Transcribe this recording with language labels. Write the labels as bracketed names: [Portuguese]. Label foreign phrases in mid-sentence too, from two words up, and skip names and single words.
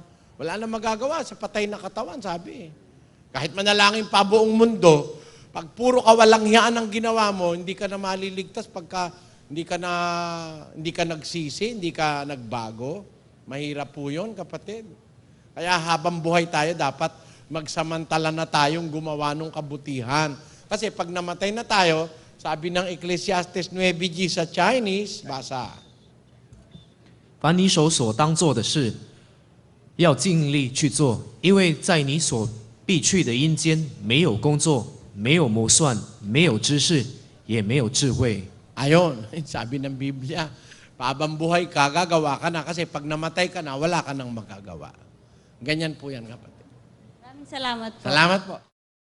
[Filipino] Wala na magagawa sa patay na katawan, sabi. Kahit manalangin pa buong mundo, pag puro kawalangyaan ang ginawa mo, hindi ka na maliligtas pagka hindi ka nagsisi, hindi ka nagbago. Mahirap po yun, kapatid. Kaya habang buhay tayo, dapat magsamantala na tayong gumawa ng kabutihan. Kasi pag namatay na tayo, sabi ng Ecclesiastes 9:10 sa Chinese, basa. [Chinese] 把你手所当做的事，要尽力去做，因为在你所必去的阴间，没有工作，没有谋算，没有知识，也没有智慧。 [Filipino] Ayon, sabi ng Biblia, habang buhay ka, gagawa ka na kasi pag namatay ka na, wala ka nang magagawa. Ganyan po yan, kapatid. Maraming salamat po. Salamat po.